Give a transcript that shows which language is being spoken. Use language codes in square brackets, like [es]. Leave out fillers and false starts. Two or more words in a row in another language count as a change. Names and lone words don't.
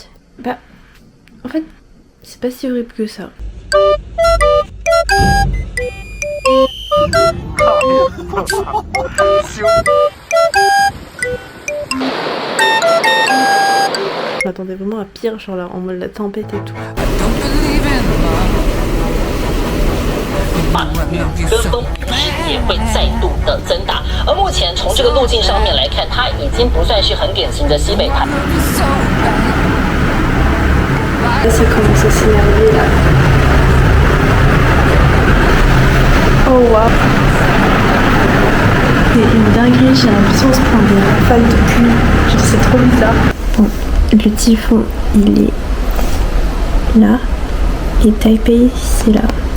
[fr] En fait, c'est pas si horrible que ça. Je m'attendais vraiment à pire, genre là, en mode la tempête et tout. [zh] 跟风也会再度的增大，而目前从这个路径上面来看，它已经不算是很典型的西北台。 [fr] Là, ça commence à s'énerver là. Oh waouh. C'est une dinguerie, j'ai l'impression de se prendre des rafales de pluie. Genre c'est trop bizarre. Bon, le typhon il est là et Taipei c'est là.